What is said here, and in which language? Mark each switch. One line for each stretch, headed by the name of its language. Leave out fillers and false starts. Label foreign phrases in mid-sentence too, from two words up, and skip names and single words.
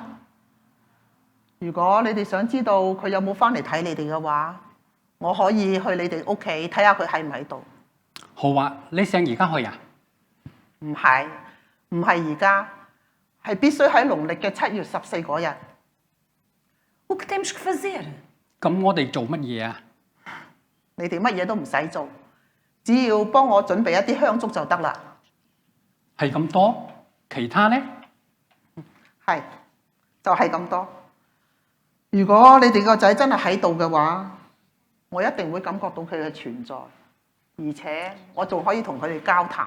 Cantonese: 如果你哋想知道佢有冇翻嚟睇你哋嘅話，我可以去你哋屋企睇下佢喺唔喺度。好啊，你想而家去啊？唔係，唔係而家，係必須喺農曆嘅7月14嗰日。
Portuguese: O que temos que fazer?
Cantonese: 咁我哋做乜嘢啊？你哋乜嘢都唔使做，只要幫我準備一啲香燭就得啦。係咁多，其他呢？係，就係咁多。如果你哋個仔真係喺度嘅話，我一定會感覺到佢嘅存在，而且我仲可以同佢哋交談。